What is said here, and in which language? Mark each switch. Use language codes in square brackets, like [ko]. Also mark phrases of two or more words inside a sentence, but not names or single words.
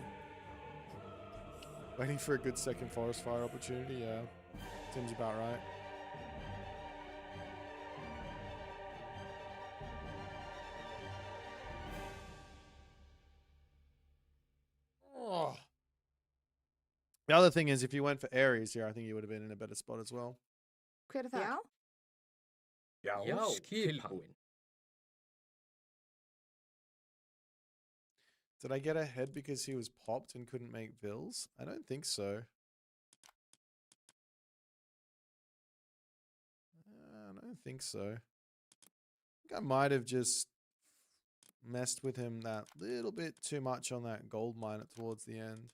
[en] Waiting for a good second forest fire opportunity, yeah, seems about right. Oh. The other thing is, if you went for Ares here, I think you would have been in a better spot as well. [is] Hver það? Já. Já, skipan. [en] Did I get ahead because he was popped and couldn't make vills? I don't think so. I don't think so. I think I might have just messed with him that little bit too much on that gold mine towards the end.